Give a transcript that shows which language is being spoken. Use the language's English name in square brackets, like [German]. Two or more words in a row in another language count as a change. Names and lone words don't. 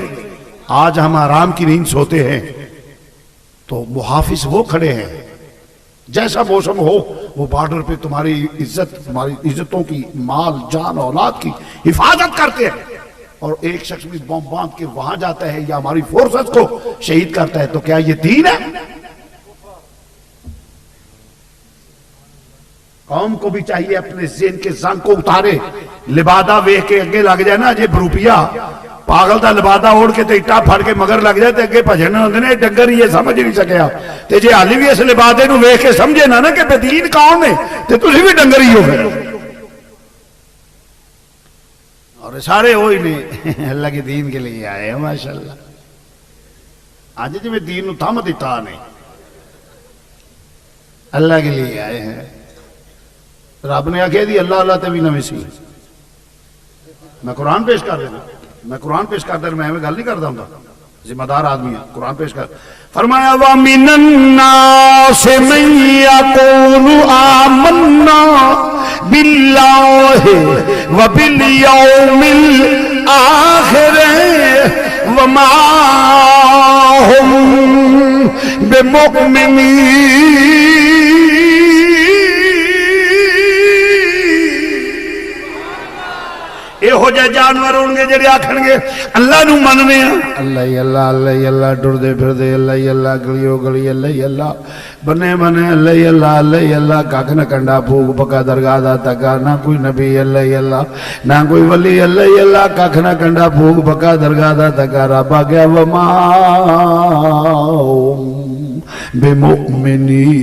[Urdu] آج ہم آرام کی نیند سوتے ہیں تو محافظ وہ کھڑے ہیں، جیسا موسم ہو وہ بارڈر پہ تمہاری عزت، تمہاری عزتوں کی، مال جان اولاد کی حفاظت کرتے ہیں۔ اور ایک شخص بھی بم باندھ کے وہاں جاتا ہے یا ہماری فورسز کو شہید کرتا ہے، تو کیا یہ دین ہے؟ قوم کو بھی چاہیے اپنے ذہن کے زنگ کو اتارے۔ [Punjabi] لبادہ ویکھ کے اگے لگ جائے نا، جے بروپیا پاگل دا لبادہ اوڑ کے تے اٹا پھڑ کے مگر لگ جائے تے اگے بھجن ہوندے نے، ڈنگر یہ سمجھ نہیں سکیا تے جے حالی بھی اس لبادے نو ویکھ کے سمجھے نا کہ بے دین کون ہے تے تسی بھی ڈنگر ہی ہو گئے۔ [Urdu] اور سارے ہوئی نے اللہ کے دین کے لیے آئے ہیں، ماشاءاللہ۔ آج جی میں دین نو تھم دیتا نہیں، اللہ کے لیے آئے ہیں۔ [Punjabi] رب نے آکھے دی اللہ اللہ تے بھی نہ وسی۔ میں قرآن پیش کر دینا، میں قرآن پیش کر دینا، [Urdu] میں گل نہیں کرتا ہوں، ذمہ دار آدمی ہے، قرآن پیش کر۔ فرمایا [Arabic] وَمِنَ النَّاسِ مَن يَقُولُ آمَنَّا بِاللَّهِ وَبِالْيَوْمِ الْآخِرِ وَمَا هُمْ بِمُؤْمِنِينَ۔ [Punjabi] یہ ہو جائے جانور ہونگے جڑے آکھن گے اللہ نو مننے ہیں، اللہ ہی اللہ، اللہ ہی اللہ، ڈردے پھردے اللہ ہی اللہ، گلیو گلی اللہ ہی اللہ، بنے بنے اللہ ہی اللہ، اللہ ہی اللہ، کاک نہ کنڈا پھوک پکا درگاہ دا تکا، نہ کوئی نبی اللہ ہی اللہ، نہ کوئی ولی اللہ ہی اللہ، کاک نہ کنڈا پھوک پکا درگاہ دا تکا، رب آگیا [Arabic] وما بمؤمنین۔